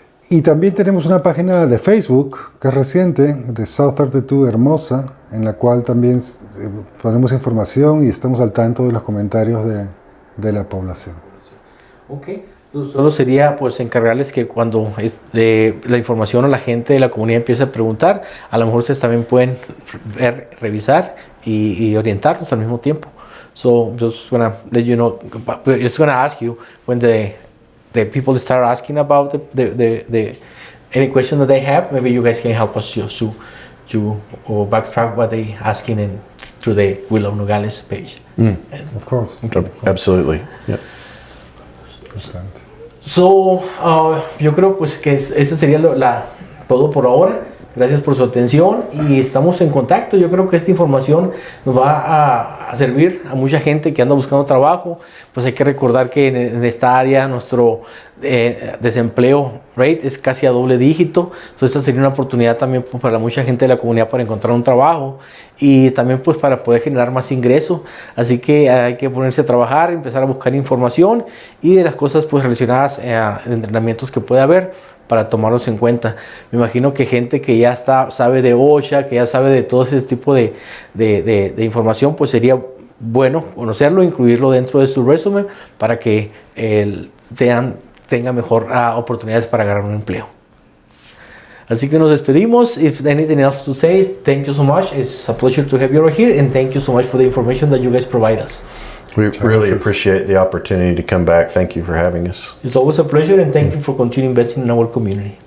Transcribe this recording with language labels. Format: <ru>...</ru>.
<es>Y también tenemos una página de Facebook que es reciente, de South32 Hermosa, en la cual también ponemos información y estamos al tanto de los comentarios de la población. Ok, entonces solo sería pues encargarles que cuando la información o la gente de la comunidad empiece a preguntar, a lo mejor ustedes también pueden revisar y orientarnos al mismo tiempo.</es> <en>So just gonna let you know, just gonna ask you when the people start asking about the any question that they have, maybe you guys can help us just to backtrack what they asking through the Willow Nogales page. Of course. Okay. Absolutely. Yep.</en> <es>So yo creo pues que ese sería todo por ahora. Gracias por su atención y estamos en contacto. Yo creo que esta información nos va a servir a mucha gente que anda buscando trabajo. Pues hay que recordar que en esta área nuestro desempleo rate es casi a doble dígito. Entonces esta sería una oportunidad también pues, para mucha gente de la comunidad para encontrar un trabajo y también pues para poder generar más ingreso. Así que hay que ponerse a trabajar, empezar a buscar información y de las cosas pues relacionadas a entrenamientos que puede haber, para tomarlos en cuenta. Me imagino que gente que ya sabe de OSHA, que ya sabe de todo ese tipo de información, pues sería bueno conocerlo, incluirlo dentro de su resumen para que tenga mejor oportunidades para agarrar un empleo. Así que nos despedimos.</es> <en>If anything else to say, thank you so much. It's a pleasure to have you over here, and thank you so much for the information that you guys provide us. We really appreciate the opportunity to come back. Thank you for having us. It's always a pleasure, and thank you for continuing investing in our community.</en>